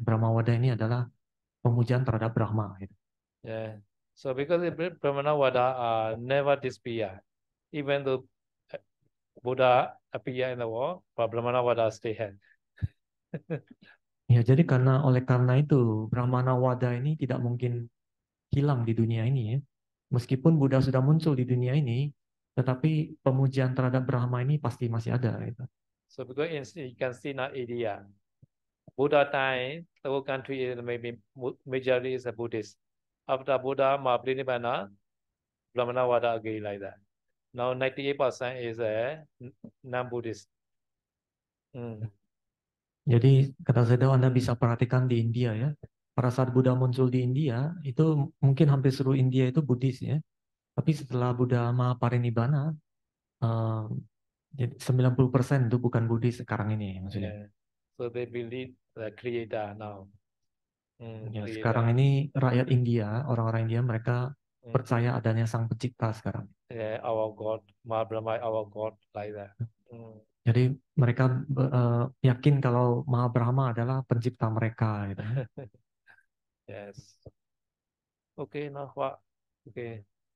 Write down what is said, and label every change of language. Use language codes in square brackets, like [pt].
[id] Brahmawada ini adalah pemujaan terhadap Brahma. Gitu. [en] Yeah. So because Brahmanawada never disappear, even though Buddha appear in the world, but Brahmanawada stay here. [id] Ya, jadi karena itu Brahmanawada ini tidak mungkin hilang di dunia ini ya. Meskipun Buddha sudah muncul di dunia ini, tetapi pemujian terhadap Brahma ini pasti masih ada gitu. [en] So because you can see now India, Buddha time, the whole country is maybe majority is a Buddhist. After Buddha, Mahaprinibbana, Brahmanawada again like that. Now 98% is a non-Buddhist. [id] Jadi kata Sedo, Anda bisa perhatikan di India ya. Pada saat Buddha muncul di India, itu mungkin hampir seluruh India itu Buddhis ya. Tapi setelah Buddha Mahaparinibbana, jadi 90% itu bukan Buddhis sekarang ini maksudnya. [en] Yeah. So they believe the creator now. [id] Ya, sekarang ini rakyat India, orang-orang India mereka percaya adanya Sang Pencipta sekarang. [en] Yeah, our God, Mahabrahma, our God, like that. [id] Jadi mereka yakin kalau Mahabrahma adalah pencipta mereka gitu. [en] Yes. Okay, now what? Okay.